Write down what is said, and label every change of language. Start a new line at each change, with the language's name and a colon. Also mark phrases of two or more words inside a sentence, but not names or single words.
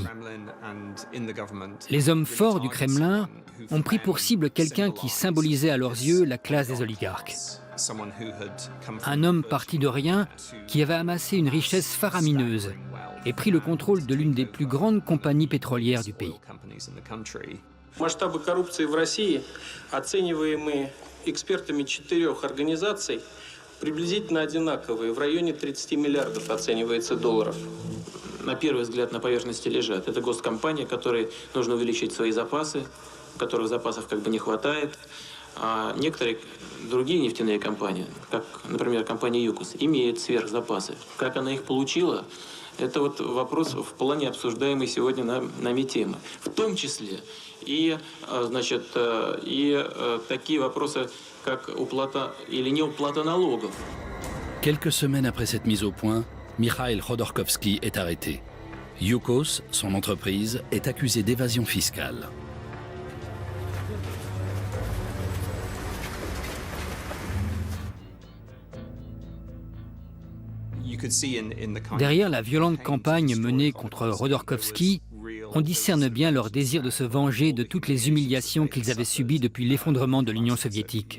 French: Les hommes forts du Kremlin ont pris pour cible quelqu'un qui symbolisait à leurs yeux la classe des oligarques. Un homme parti de rien qui avait amassé une richesse faramineuse et pris le contrôle de l'une des plus grandes compagnies pétrolières du pays.
Russian: Масштабы коррупции в России, оцениваемые экспертами 4 организаций, приблизительно одинаковые. В районе 30 миллиардов оценивается долларов. На первый взгляд на поверхности лежат. Это госкомпании, которые нужно увеличить свои запасы, которых запасов как бы не хватает. А некоторые другие нефтяные компании, как, например, компания ЮКОС, имеют сверхзапасы. Как она их получила, это вот вопрос вполне обсуждаемый сегодня нами темы. В том числе и, значит, такие вопросы, как уплата или неуплата налогов.
French: Quelques semaines après cette mise au point, Mikhail Khodorkovsky est arrêté. Yukos, son entreprise, est accusée d'évasion fiscale. Derrière la violente campagne menée contre Khodorkovsky, on discerne bien leur désir de se venger de toutes les humiliations qu'ils avaient subies depuis l'effondrement de l'Union soviétique.